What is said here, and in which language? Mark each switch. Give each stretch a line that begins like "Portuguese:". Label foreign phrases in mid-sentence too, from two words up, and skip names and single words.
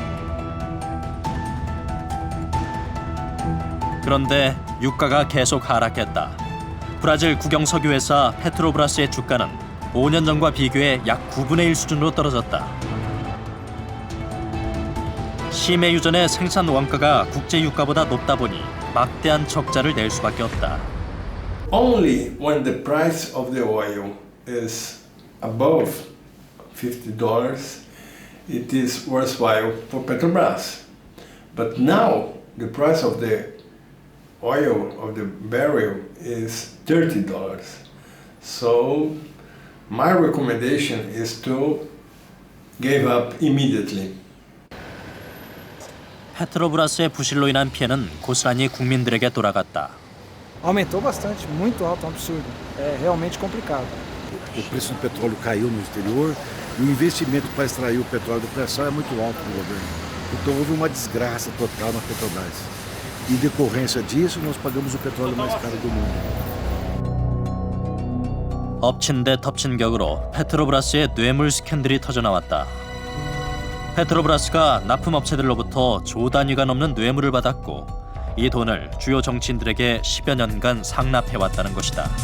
Korean: 그런데 유가가 계속 하락했다. 브라질 국영석유회사 페트로브라스의 주가는 5년 전과 비교해 약 9분의 1 수준으로 떨어졌다. 시메 유전의 생산 원가가 국제 유가보다 높다 보니 막대한 적자를 낼 수밖에 없다.
English: Only when the price of the oil is above $50, it is worthwhile for Petrobras. But now the price of the oil of the barrel is $30. So my recommendation is to give up immediately.
Korean: 페트로브라스의 부실로 인한 피해는 고스란히 국민들에게 돌아갔다.
Portuguese: Aumentou bastante, muito alto, um absurdo. É realmente complicado. O preço do petróleo caiu no exterior e o investimento para extrair o petróleo do pré-sal é muito alto no governo. Então houve uma desgraça total na Petrobras. Em decorrência disso, nós pagamos o petróleo mais caro do mundo.
Korean: 엎친 데 덮친 격으로 페트로브라스의 뇌물 스캔들이 터져나왔다. 페트로브라스가 납품업체들로부터 조 단위가 넘는 뇌물을 받았고 이 돈을 주요 정치인들에게 10여 년간 상납해왔다는 것이다.